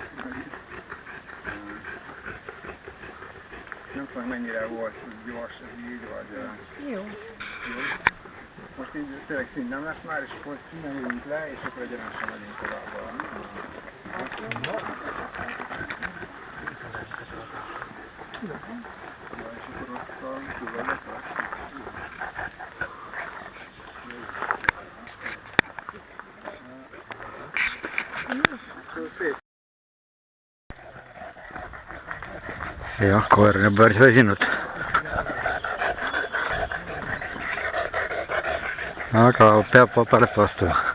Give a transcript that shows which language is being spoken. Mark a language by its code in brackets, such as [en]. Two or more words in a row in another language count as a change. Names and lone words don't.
[hu] Nem tudom, mennyire volt gyors ez így, vagy... Jó. Most így tényleg szín nem lesz már, és akkor innen ülünk le, és akkor egyenesen megyünk tovább. És akkor ott a túlvezető. [et] Jah, koer on päris väsinud. Aga peab vabalt vastu.